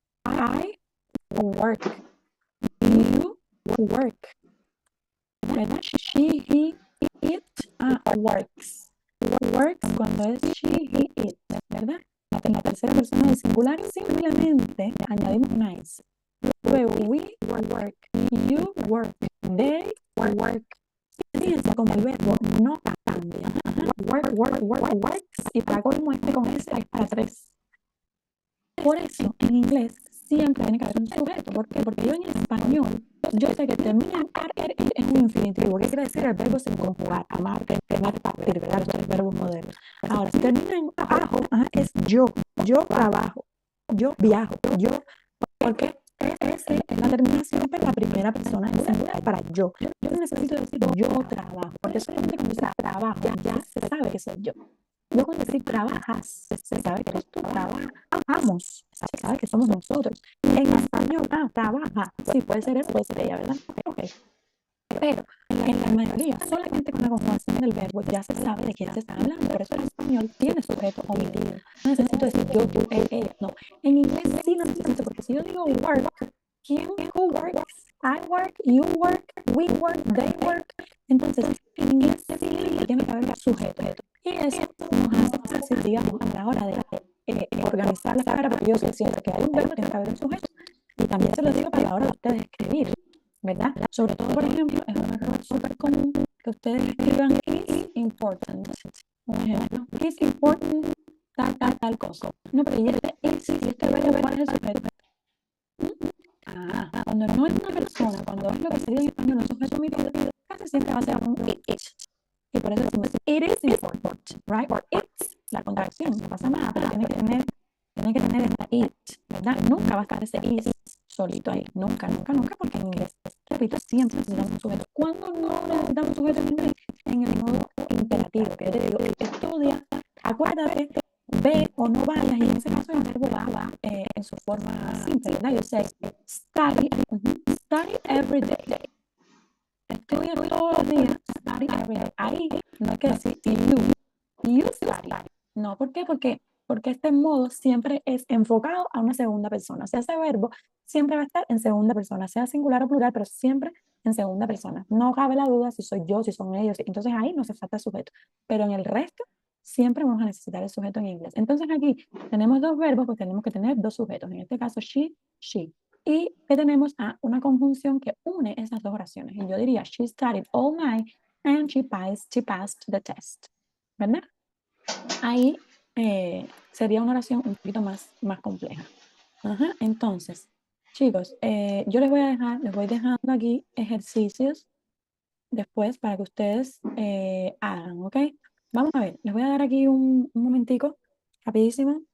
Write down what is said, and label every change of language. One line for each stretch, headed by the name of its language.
English: I work. You work. ¿Verdad? She, he, it, works.
Spanish: Works cuando es she, he, it, ¿verdad? En la tercera persona del singular simplemente añadimos nice.
English: Luego, we work, you work, they work.
Spanish: Fíjense como el verbo no cambia. Works, y para colmo este con S es para 3. Por eso, en inglés siempre tiene que haber un sujeto. ¿Por qué? Porque yo en español, yo sé que termina en ar, es un infinitivo. ¿Qué quiere decir? El verbo sin conjugar, amar, tener, partir, ¿verdad? Los verbos modernos. Ahora, si termina en ajo, es yo trabajo, yo viajo, yo. ¿Por qué? Es la terminación para la primera persona en singular, para yo. Yo no necesito decir yo trabajo, porque solamente cuando dice trabajo ya se sabe que soy yo. Yo cuando decir trabajas, se sabe que eres tú, trabajamos, se sabe que somos nosotros. En español, trabaja, sí, puede ser él, puede ser ella, ¿verdad? Ok. Pero en la mayoría, solamente con la conjugación del verbo ya se sabe de quién se está hablando. Por eso el español tiene sujeto omitido. No necesito decir yo, él, ella. No. En inglés sí lo necesito, porque si yo digo work, ¿quién?
English: Who works? I work, you work, we work, they work.
Spanish: Entonces, en inglés sí tiene que haber un sujeto. Y eso nos hace fácil, digamos, a la hora de organizar la palabra, porque yo sé siempre que hay un verbo, tiene que haber un sujeto. Y también se lo digo para la hora de ustedes escribir, ¿verdad? Sobre todo, por ejemplo, es un error súper común que ustedes escriban is important. Un ejemplo, is important tal cosa. No, pero y este verbo, ¿cuál es el sujeto? Cuando no es una persona, cuando es lo que sería en español un sujeto omitido, casi siempre va a ser un it. Y por eso decimos it is important, right? Or it's la contracción, no pasa nada, pero tiene que tener esta it, ¿verdad? Nunca va a estar ese is solito ahí, nunca, nunca, nunca, porque en inglés, repito, siempre necesitamos un sujeto. ¿Cuándo no necesitamos un sujeto en inglés? En el modo imperativo, que yo te digo, estudia, acuérdate, ve o no vayas, y en ese caso el verbo va en su forma simple, ¿verdad?
English: Yo sé, study, study every day.
Spanish: Estudia todos los días, study every day. Ahí no hay que decir you study. No, ¿por qué? Porque este modo siempre es enfocado a una segunda persona. O sea, ese verbo siempre va a estar en segunda persona, sea singular o plural, pero siempre en segunda persona. No cabe la duda si soy yo, si son ellos. Entonces ahí no se falta el sujeto. Pero en el resto siempre vamos a necesitar el sujeto en inglés. Entonces aquí tenemos dos verbos, pues tenemos que tener dos sujetos. En este caso, she. Y que tenemos una conjunción que une esas dos oraciones.
English: Y yo diría, she studied all night and she passed the test.
Spanish: ¿Verdad? Ahí sería una oración un poquito más compleja. Ajá, entonces, chicos, yo les voy dejando aquí ejercicios después para que ustedes hagan, ¿ok? Vamos a ver, les voy a dar aquí un momentico, rapidísimo.